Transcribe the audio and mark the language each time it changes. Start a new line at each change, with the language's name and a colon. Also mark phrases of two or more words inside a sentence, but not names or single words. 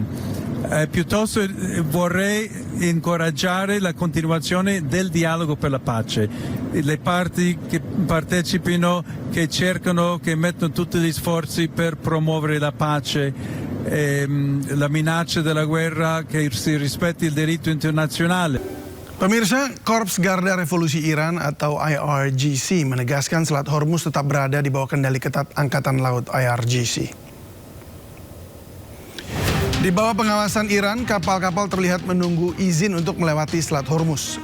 Italian: Piuttosto vorrei incoraggiare la continuazione del dialogo per la pace. Le parti che partecipino, che cercano, che mettono tutti gli sforzi per promuovere la pace, la minaccia della guerra, che si rispetti il diritto internazionale.
Indonesian: Pemirsa, Korps Garda Revolusi Iran atau IRGC menegaskan Selat Hormuz tetap berada di bawah kendali ketat Angkatan Laut IRGC. Di bawah pengawasan Iran, kapal-kapal terlihat menunggu izin untuk melewati Selat Hormuz.